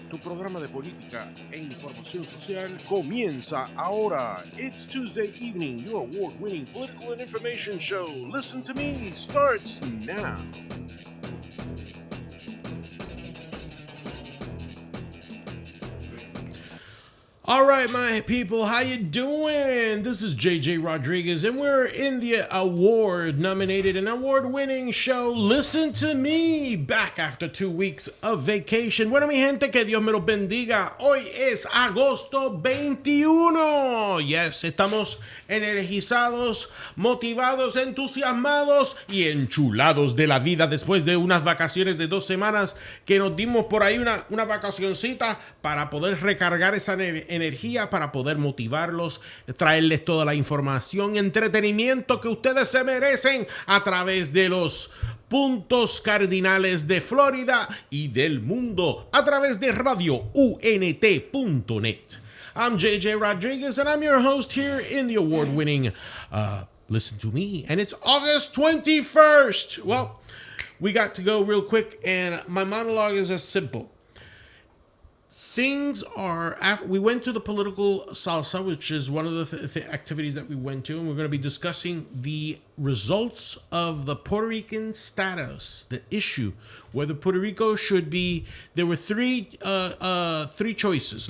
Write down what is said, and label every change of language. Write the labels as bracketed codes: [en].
[es] Tu programa de política e información social comienza ahora. [en] It's Tuesday evening. Your award-winning political and information show, Listen to Me, starts now. All right, my people, how you doing? This is JJ Rodriguez, and we're in the award-nominated and award-winning show, Listen to Me, back after 2 weeks of vacation. [es] Bueno, mi gente, que Dios me los bendiga. Hoy es agosto 21. Yes, estamos energizados, motivados, entusiasmados y enchulados de la vida después de unas vacaciones de 2 semanas que nos dimos por ahí una vacacioncita para poder recargar esa energía, para poder motivarlos, traerles toda la información y entretenimiento que ustedes se merecen a través de los puntos cardinales de Florida y del mundo a través de radio UNT.net. [en] I'm JJ Rodriguez, and I'm your host here in the award-winning Listen to Me, and it's August 21st. Well, we got to go real quick, and my monologue is as simple. Things are, we went to the political salsa, which is one of the activities that we went to, and we're going to be discussing the results of the Puerto Rican status, the issue, whether Puerto Rico should be, there were three choices.